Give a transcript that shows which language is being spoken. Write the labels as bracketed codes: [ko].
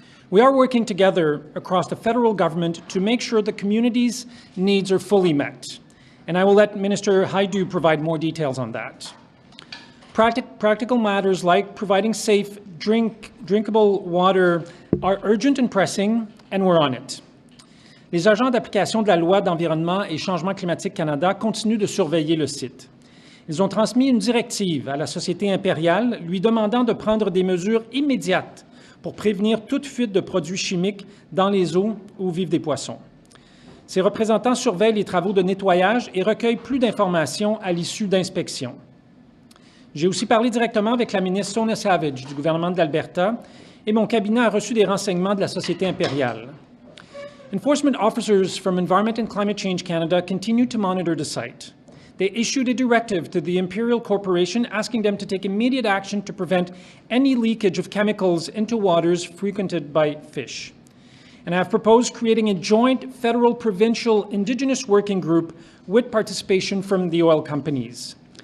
[en] We are working together across the federal government to make sure the community's needs are fully met, and I will let Minister Hajdu provide more details on that. Practical matters like providing safe, drinkable water are urgent and pressing, and we're on it. [fr] Les agents d'application de la Loi d'environnement et changement climatique Canada continuent de surveiller le site. Ils ont transmis une directive à la Société impériale lui demandant de prendre des mesures immédiates pour prévenir toute fuite de produits chimiques dans les eaux où vivent des poissons. Ces représentants surveillent les travaux de nettoyage et recueillent plus d'informations à l'issue d'inspections. J'ai aussi parlé directement avec la ministre Sonia Savage du gouvernement de l'Alberta et mon cabinet a reçu des renseignements de la Société impériale. [en] Enforcement officers from Environment and Climate Change Canada continue to monitor the site. They issued a directive to the Imperial Corporation asking them to take immediate action to prevent any leakage of chemicals into waters frequented by fish. And I have proposed creating a joint federal-provincial Indigenous working group with participation from the oil companies.